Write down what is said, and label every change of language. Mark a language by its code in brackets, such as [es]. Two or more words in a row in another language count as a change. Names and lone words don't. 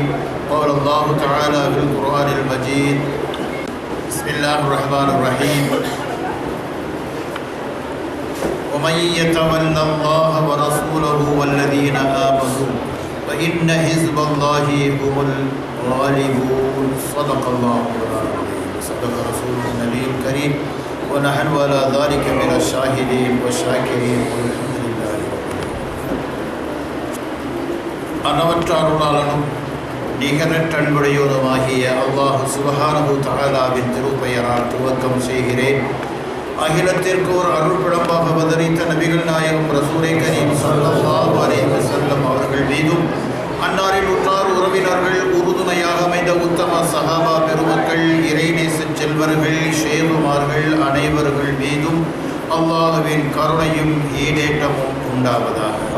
[ar] قال الله تعالى في القرآن المجيد بسم الله الرحمن الرحيم ومن يتولى الله ورسوله والذين آمنوا فإن حزب الله هم الغالبون. صدق الله العظيم صدق رسوله النبي الكريم ونحن على ذلك من الشاهدين والشاكرين والحمد لله رب العالمين. [ta] அளவற்ற அருளாளனும் நிகரற்ற அன்புடையோதுமாகிய [ar] الله سبحانه [ta] தஆலாவின் திருப்பெயரால் துவக்கம் செய்கிறேன். அகிலத்திற்கு ஒரு அருள்படமாக அவதரித்த நபிகள் நாயகம் [ar] رسول كريم صلى الله عليه وسلم [ta] அவர்கள் மீதும் அன்னாரின் உற்றார் உறவினர்கள் உறுதுணையாக அமைந்த உத்தம சஹாபா பெருமக்கள் இறைநேச செல்வர்கள் ஷேகுமார்கள் அனைவர்கள் மீதும் அல்லாஹ்வின் கருணையும் ஈடேற்றமும் உண்டாவதாக.